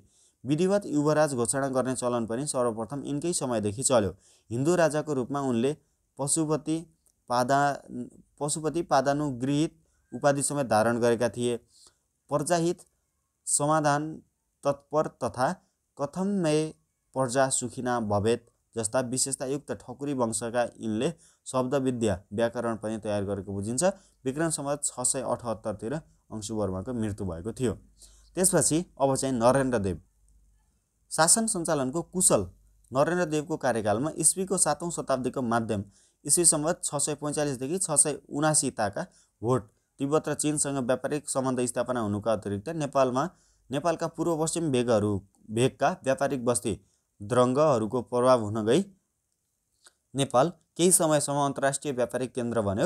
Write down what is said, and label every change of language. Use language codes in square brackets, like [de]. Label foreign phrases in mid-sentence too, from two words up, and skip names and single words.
[ne] विधिवत युवराज घोषणा गर्ने चलन पनि सर्वप्रथम यिनकै समयदेखि चल्यो। हिन्दू राजाको रूपमा उनले पशुपति पादानुगृहीत उपाधि समेत धारण गरेका थिए। प्रजाहित, समाधान तत्पर तथा [sa] कथम मे प्रजा सुखिना भवेत् [ne] जस्ता विशेषतायुक्त ठकुरी वंशका यिनले शब्दविद्या, व्याकरण पनि तयार गरेको बुझिन्छ। विक्रम सम्वत 678 तिर अंशुवर्माको मृत्यु भएको थियो। त्यसपछि अब चाहिँ नरेन्द्रदेव। शासन सञ्चालनको कुशल नरेन्द्रदेवको कार्यकालमा इस्वीको 7औं शताब्दीको मध्यम इस्वी सम्वत 645 देखि 679 ताका भोट तिब्बत र चीनसँग व्यापारिक सम्बन्ध स्थापना हुनुका अतिरिक्त नेपालका पूर्व पश्चिम भेगका व्यापारिक बस्ती द्रङ्गहरूको प्रभाव हुन गई नेपाल केही समयसम्म अन्तर्राष्ट्रिय व्यापारिक केन्द्र बन्यो।